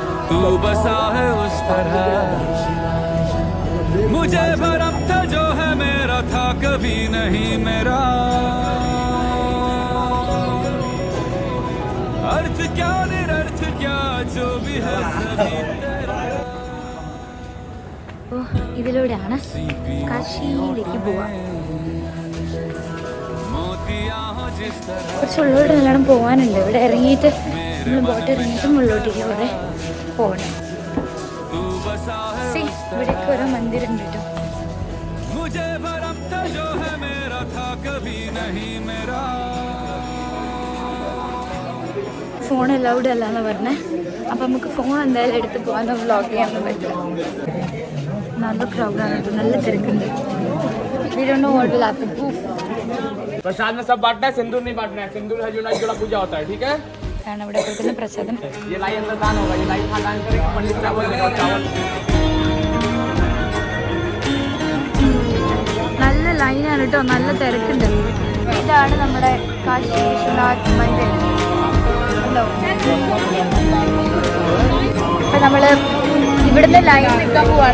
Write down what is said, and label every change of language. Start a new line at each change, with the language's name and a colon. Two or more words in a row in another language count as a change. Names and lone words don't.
Hindi: तू बसा है उस तरह मुझे भरम था जो है मेरा था कभी नहीं मेरा अर्थ क्या निरर्थ क्या जो भी है सभी तेरा
Malayalam: ഇതിലൂടെയാണ് കാശിയിലേക്ക് പോവാ. കുറച്ചുള്ളോട്ട് നല്ലോണം പോകാനുണ്ട്. ഇവിടെ ഇറങ്ങിയിട്ട് നമ്മൾ ബോട്ട് ഇറങ്ങിയിട്ട് മുകളിലോട്ടേക്ക് കുറെ പോകണം. ഇവിടേക്ക് ഓരോ മന്ദിരുണ്ട് കേട്ടോ. ഫോൺ അലൗഡ് അല്ല എന്ന് പറഞ്ഞേ. അപ്പം നമുക്ക് ഫോൺ എന്തായാലും എടുത്ത് പോകാൻ വ്ളോഗ് ചെയ്യാനൊന്നും പറ്റില്ല. നല്ല ക്രൗഡാണ് കേട്ടോ, നല്ല തിരക്കുണ്ട്.
English: We don't know what will happen.
Hindi: प्रसाद में सब बांटना है, सिंदूर नहीं बांटना है. सिंदूर है जो जोड़ा पूजा होता है, ठीक है?
Malayalam: കാരണം ഇവിടെ കൊടുക്കുന്ന പ്രസാദം
Hindi: ये लाई अंदर दान होगा, ये लाई दान करेंगे पंडित चावल देगा चावल.
Malayalam: നല്ല ലൈനാണ് കേട്ടോ, നല്ല തിരക്കുണ്ട്. ഇതാണ് നമ്മുടെ കാശി വിശ്വനാഥ് മന്ദിർ. അപ്പൊ നമ്മള് ഇവിടുന്ന് ലൈൻ നിൽക്കാൻ പോവാണ്.